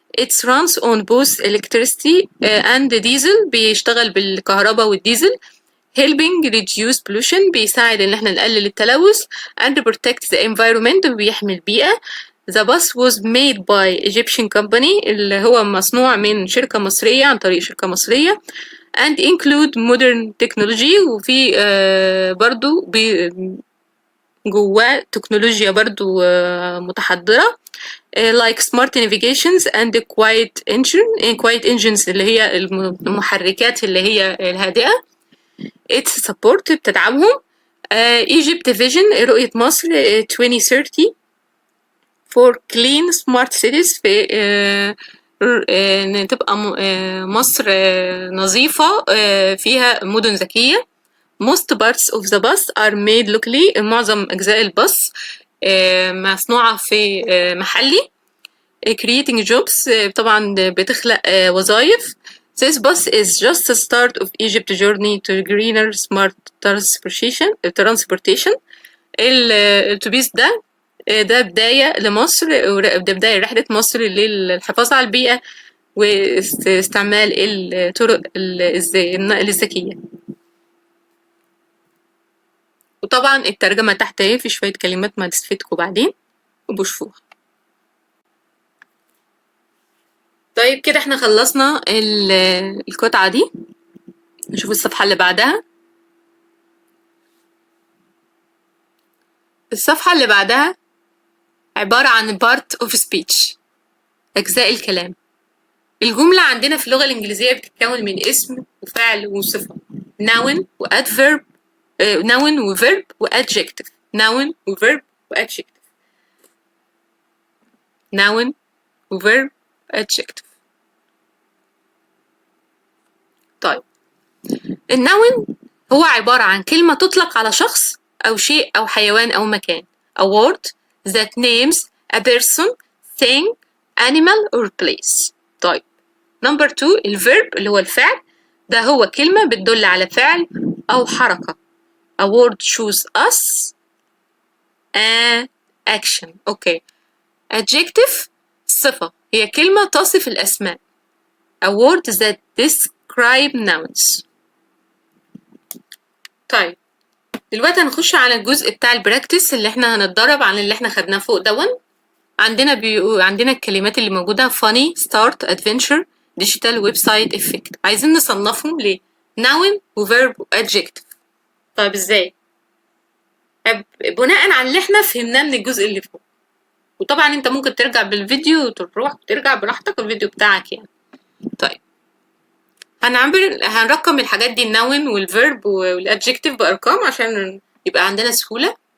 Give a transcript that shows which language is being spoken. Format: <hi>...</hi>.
<en>It runs on both electricity and diesel.</en> <ar>بيشتغل بالكهرباء والديزل.</ar> <en>helping reduce pollution.</en> <ar>بيساعد إن احنا نقلل التلوث</ar> <en>and protect the environment.</en> <ar>بيحمي البيئة.</ar> <en>The bus was made by Egyptian company</en> <ar>اللي هو مصنوع من شركة مصرية</ar> <en>عن طريق شركة مصرية and include modern technology.</en> <ar>وفي برضو جواه تكنولوجيا برضو متحضرة</ar> <en>like smart navigations and quiet engines</en> <ar>اللي هي المحركات اللي هي الهادئة.</ar> <en>It's support</en> <ar>بتدعمهم.</ar> <en>Egypt Vision</en> <ar>رؤية مصر</ar> <en>2030 for clean smart cities.</en> <ar>في ان تبقى مصر نظيفة فيها مدن ذكية.</ar> <en>Most parts of the bus are made locally.</en> <ar>معظم أجزاء الباص مصنوعة في محلي.</ar> <en>creating jobs</en> <ar>طبعا بتخلق وظائف.</ar> <en>This bus is just the start of Egypt journey to greener smart transportation.</en> <ar>الأتوبيس ده بداية لمصر، ده بداية رحلة مصر للحفاظ على البيئة واستعمال الطرق النقل الذكية. وطبعا الترجمة تحت اهي في شوية كلمات ما تستفيدكم بعدين وبشوفوها. طيب كده احنا خلصنا القطعة دي. نشوف الصفحة اللي بعدها. الصفحة اللي بعدها عبارة عن part of speech، أجزاء الكلام. الجملة عندنا في اللغة الإنجليزية بتتكون من اسم وفعل وصفة noun وadverb noun وverb وadjective. noun وverb وadjective. noun وverb adjective. طيب النون هو عبارة عن كلمة تطلق على شخص أو شيء أو حيوان أو مكان.</ar> <en>a word that names a person, thing, animal or place. طيب number 2 الverb</en> <ar>اللي هو الفعل. ده هو كلمة بتدل على فعل أو حركة.</ar> <en>A word shows us an action.</en> <ar>أوكي. Adjective صفة، هي كلمة تصف الأسماء.</ar> <en>A word that describe nouns.</en> <ar>طيب دلوقتي هنخش على الجزء بتاع البراكتس اللي احنا هنتدرب عن اللي احنا خدناه فوق دون. عندنا الكلمات اللي موجودة funny, start, adventure, digital, website, effect. عايزين نصنفهم ل noun و verb و adjective. طيب ازاي؟ بناء على اللي احنا فهمناه من الجزء اللي فوق. وطبعا انت ممكن ترجع بالفيديو وتروح وترجع براحتك الفيديو بتاعك يعني. طيب هنرقم الحاجات دي النون والفيرب والادجكتيف بارقام عشان يبقى عندنا سهولة.</ar>